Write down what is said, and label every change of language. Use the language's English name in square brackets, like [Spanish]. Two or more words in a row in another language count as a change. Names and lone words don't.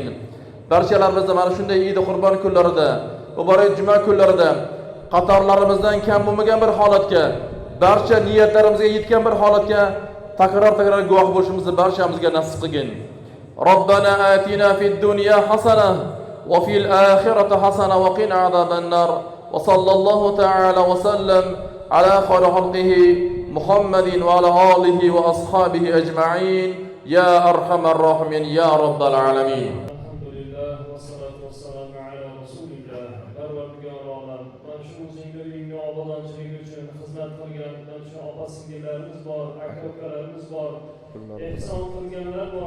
[Uzbek] Barchalarimizni mana shunday Eid Qurbon kunlarida, muborak juma kunlarida qatorlarimizdan kam bo'lmagan bir holatga, barcha niyatlarimizga yetgan bir holatga takrar guvoh bo'lishimizni barchamizga nasib qilgin. [Arabic] ربنا آتنا في الدنيا حسنة وفي الآخرة حسنة وقنا عذاب النار. وصلى الله تعالى وسلم على خير خلقه محمد وعلى آله وأصحابه أجمعين يا أرحم الراحمين يا رب العالمين. الحمد لله والصلاة والسلام على رسول الله. [Uzbek] Parvardigor olam, mana shu o'zingga uyingga obodonchilik uchun xizmat qilgan shu opa-singillarimiz bor, aka-ukalarimiz bor, ehson qilganlar bor.